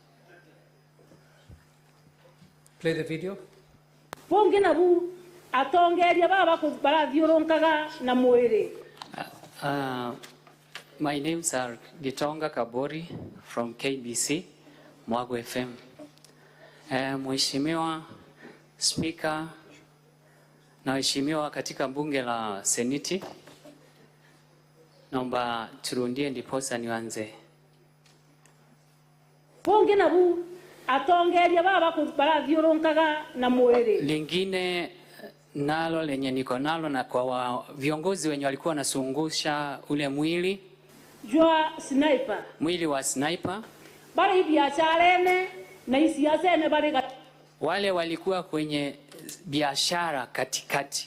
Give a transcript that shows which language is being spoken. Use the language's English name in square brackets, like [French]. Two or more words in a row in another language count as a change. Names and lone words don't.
[English] Play the video. [Meru] Ponge na bu atongeria baba barathiuronkaga na mwiri. [English] My names are Gitonga Kabori from KBC, Mwangaza FM. [Swahili] Mheshimiwa Speaker na waheshimiwa katika bunge la Seneti, naomba turundie ndiposa nianze. [Meru] Ponge na bu atongeria baba barathiuronkaga na mwiri. [Swahili] Lingine nalo lenye niko nalo na kwa viongozi wenye walikuwa wanasungusha ule mwili jua sniper, mwili wa sniper, [Meru] bali biashara na isiasa ene bali [Swahili] wale walikuwa kwenye biashara katikati